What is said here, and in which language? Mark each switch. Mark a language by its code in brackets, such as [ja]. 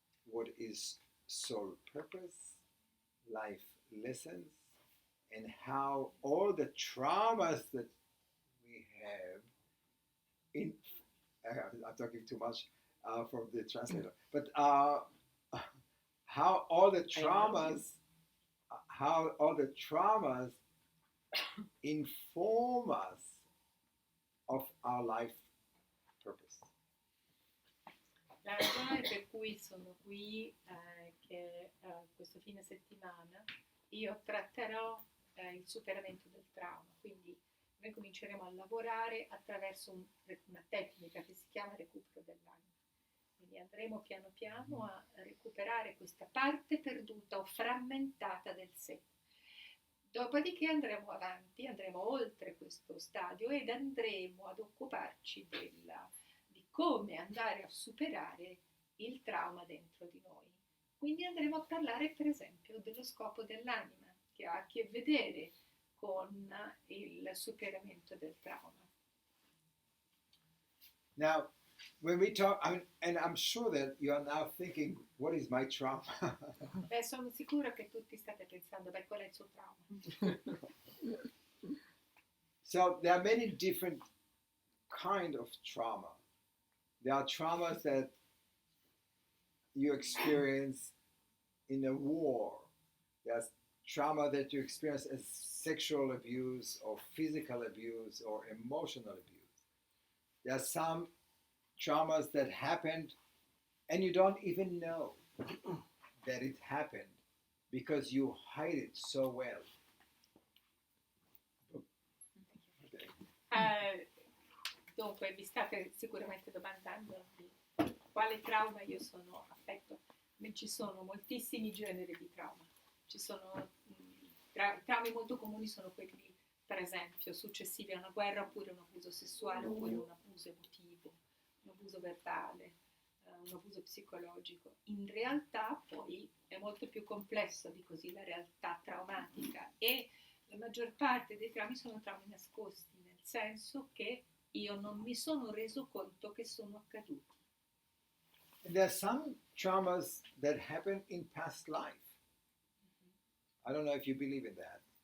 [en] what is soul purpose, life lessons, and how all the traumas that we have in I'm talking too much from the translator, but how all the traumas inform us of our life purpose. [it] La ragione per cui sono qui che questo fine settimana io tratterò il superamento del trauma, quindi noi cominceremo a lavorare attraverso una tecnica che si chiama recupero dell'anima. Quindi andremo piano piano a recuperare questa parte perduta o frammentata del sé. Dopodiché andremo avanti, andremo oltre questo stadio ed andremo ad occuparci di come andare a superare il trauma dentro di noi. Quindi andremo a parlare per esempio dello scopo dell'anima, che ha a che vedere con il superamento del trauma. [en] Now, when we talk, and I'm sure that you are now thinking, what is my trauma? [it] Beh, sono sicura che tutti state pensando, beh, qual è il suo trauma? [en] So there are many different kind of trauma. There are traumas that you experience in a war. There's trauma that you experience as sexual abuse or physical abuse or emotional abuse. There are some traumas that happened and you don't even know that it happened because you hide it so well. Okay. [it] Dunque, vi state sicuramente domandando di quale trauma io sono affetto. Ci sono moltissimi generi di trauma. Ci sono traumi molto comuni, sono quelli, per esempio, successivi a una guerra, oppure un abuso sessuale, oppure un abuso emotivo, un abuso verbale, un abuso psicologico. In realtà poi è molto più complesso di così la realtà traumatica, e la maggior parte dei traumi sono traumi nascosti, nel senso che io non mi sono reso conto che sono accaduti. [en] And there are some traumas that happen in past life. I don't know if you believe in that.